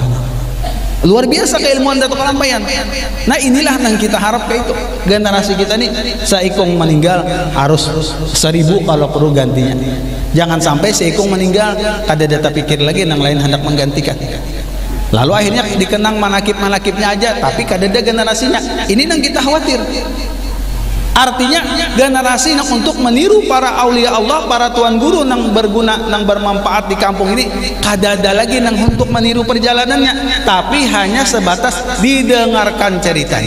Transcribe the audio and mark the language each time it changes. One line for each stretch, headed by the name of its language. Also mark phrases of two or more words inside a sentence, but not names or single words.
Indonesian: Luar biasa keilmuan Datuk Kalampayan. Nah inilah yang kita harap ke itu. Generasi kita nih seikung meninggal harus 1.000 kalau perlu gantinya. Jangan sampai seikung meninggal kada data pikir lagi yang lain hendak menggantikan. Lalu akhirnya dikenang manakib-manakibnya aja, tapi kada ada generasinya. Ini yang kita khawatir. Artinya generasi yang untuk meniru para aulia Allah, para tuan guru yang berguna, yang bermanfaat di kampung ini, kada ada lagi yang untuk meniru perjalanannya, tapi hanya sebatas didengarkan ceritanya.